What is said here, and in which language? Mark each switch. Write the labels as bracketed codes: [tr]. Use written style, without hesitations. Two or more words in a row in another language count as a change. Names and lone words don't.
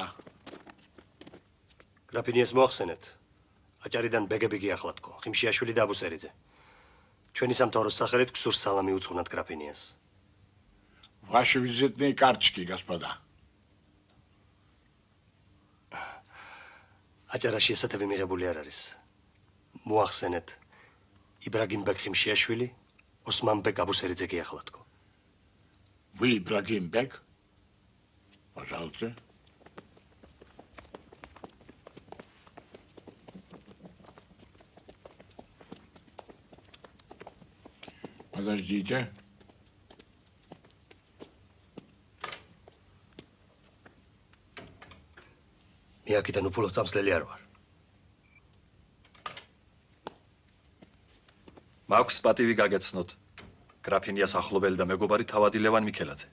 [ka] გრაფინიას მოახსენეთ. აჭარიდან ბეგები გიახლათკო. ხიმშიაშვილი და აბუსერიძე. ჩვენი სამთავროს სახელით გსურს სალამი უძღვნათ გრაფინიას. [ru] Ваши визитные карточки, господа. [ka] აჭარაში ესეთები მიღებული არ არის. მოახსენეთ. იბრაგიმ ბეგ ხიმშიაშვილი, ოსმან ბეგ აბუსერიძე გიახლათკო. [ru] Вы Ибрагим Бек? Пожалуйста. Подождите. [ka] მე აქედან უფულო წამსლელი არ ვარ. მაქვს პატივი გაგეცნოთ. გრაფინიას ახლობელი და მეგობარი თავადი ლევან მიქელაძე.